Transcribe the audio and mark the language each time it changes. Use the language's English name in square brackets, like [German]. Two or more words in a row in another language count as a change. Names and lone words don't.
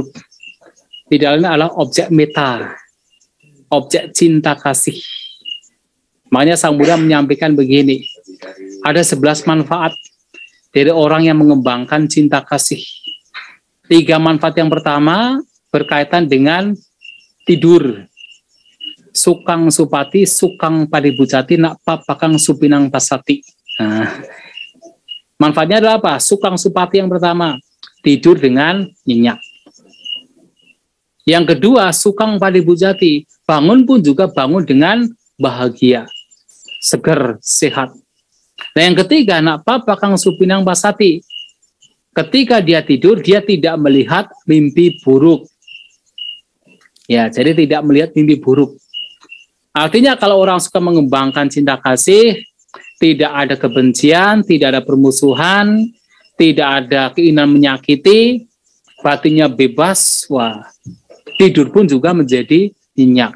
[Indonesian] Tidak lain adalah objek metta, objek cinta kasih. Makanya Sang Buddha menyampaikan begini, ada 11 manfaat dari orang yang mengembangkan cinta kasih. 3 manfaat yang pertama berkaitan dengan tidur. [Pali] Sukang supati, sukang padibucati, nak papakang supinang pasati. [Indonesian] Nah, manfaatnya adalah apa? [Pali] Sukang supati [Indonesian] yang pertama, tidur dengan nyenyak. Yang kedua, [Pali] sukang padibucati, [Indonesian] bangun pun juga bangun dengan bahagia, seger, sehat. Nah, yang ketiga, [Pali] nak papakang supinang pasati, [Indonesian] ketika dia tidur, dia tidak melihat mimpi buruk. Ya, jadi tidak melihat mimpi buruk. Artinya kalau orang suka mengembangkan cinta kasih, tidak ada kebencian, tidak ada permusuhan, tidak ada keinginan menyakiti, batinnya bebas, wah, tidur pun juga menjadi nyenyak.